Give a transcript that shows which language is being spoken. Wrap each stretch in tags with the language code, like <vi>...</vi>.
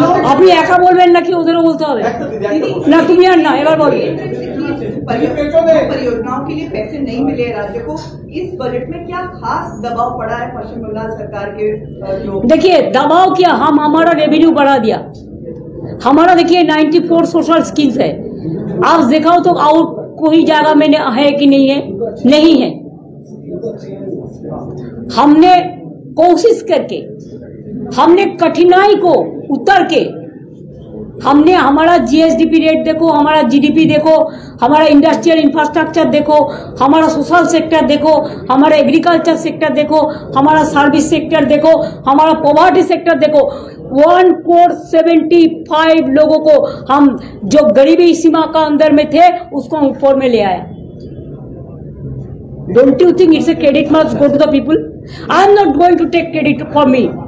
<bn>আপনি একা বলবেন নাকি ওদেরও বলতে হবে? না তুমি আর না, এবার বলবে।</bn> <hi>परियोजनाओं के लिए पैसे नहीं मिले राज्य को, इस बजट में क्या खास दबाव पड़ा है पश्चिम बंगाल सरकार के जो? देखिए दबाव क्या, हमारा रेवेन्यू बढ़ा दिया। हमारा देखिए 94 सोशल स्कीम्स है। आप दिखाओ तो और कोई जगह में है कि नहीं है? नहीं है। हमने कोशिश करके, हमने कठिनाई को उतर के, हमने हमारा जीएसडीपी रेट देखो, हमारा जीडीपी देखो, हमारा इंडस्ट्रियल इंफ्रास्ट्रक्चर देखो, हमारा सोशल सेक्टर देखो, हमारा एग्रीकल्चर सेक्टर देखो, हमारा सर्विस सेक्टर देखो, हमारा पॉवर्टी सेक्टर देखो। 1,75 लोगों को हम जो गरीबी सीमा का अंदर में थे उसको ऊपर में ले आया।</hi> <en>Don't you think it's a credit must go to the people? I am not going to take credit for me.</en>